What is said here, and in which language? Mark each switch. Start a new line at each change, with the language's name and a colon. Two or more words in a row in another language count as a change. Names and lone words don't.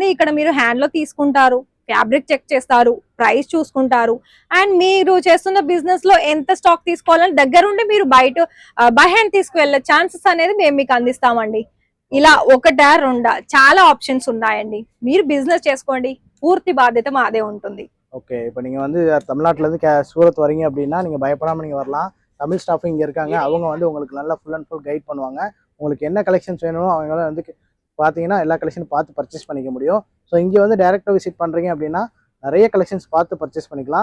Telugu: ఇక్కడ మీరు హ్యాండ్ లో తీసుకుంటారు,
English: fabric check
Telugu: చేస్తారు, ప్రైస్ చూసుకుంటారు, అండ్ మీరు చేస్తున్న బిజినెస్ లో ఎంత స్టాక్ తీసుకోవాలని దగ్గరుండి మీరు
English: by hand
Telugu: తీసుకువెళ్ళే ఛాన్సెస్ అనేది మేము మీకు అందిస్తామండి. ఇలా ఒకటా రెండా చాలా ఆప్షన్స్ ఉన్నాయండి. మీరు బిజినెస్ చేసుకోండి, పూర్తి బాధ్యత మాదే ఉంటుంది.
Tamil: ஓகே, இப்போ நீங்கள் வந்து தமிழ்நாட்டிலேருந்து சூரத் வரீங்க அப்படின்னா நீங்கள் பயப்படாமல் நீங்கள் வரலாம். தமிழ் ஸ்டாஃப் இங்கே இருக்காங்க. அவங்க வந்து உங்களுக்கு நல்லா
English: full and full guide
Tamil: பண்ணுவாங்க. உங்களுக்கு என்ன கலெக்ஷன்ஸ் வேணுமோ அவங்களால வந்து பார்த்தீங்கன்னா எல்லா கலெக்ஷனும் பார்த்து பர்ச்சேஸ் பண்ணிக்க முடியும். ஸோ இங்கே வந்து டேரெக்டாக விசிட் பண்ணுறீங்க அப்படின்னா நிறைய கலெக்ஷன்ஸ் பார்த்து பர்ச்சேஸ் பண்ணிக்கலாம்.